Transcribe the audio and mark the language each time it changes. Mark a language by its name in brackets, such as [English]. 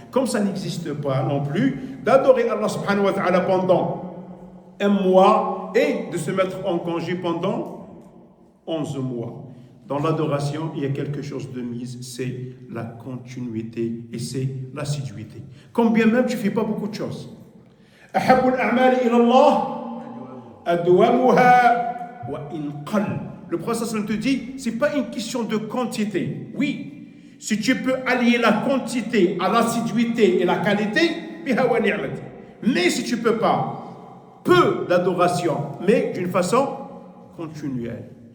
[French] Comme ça n'existe pas non plus d'adorer Allah subhanahu wa ta'ala pendant un mois et de se mettre en congé pendant 11 mois. Dans l'adoration, il y a quelque chose de mise, c'est la continuité et c'est l'assiduité. Quand bien même tu ne fais pas beaucoup de choses. [Arabic] أحب الأعمال إلى الله أدومها وإن قل. [French] Le prophète te dit, ce n'est pas une question de quantité. Oui, si tu peux allier la quantité à l'assiduité et la qualité, [Arabic] biha wa ni'mat. [French] Mais si tu ne peux pas, peu d'adoration, mais d'une façon continuelle.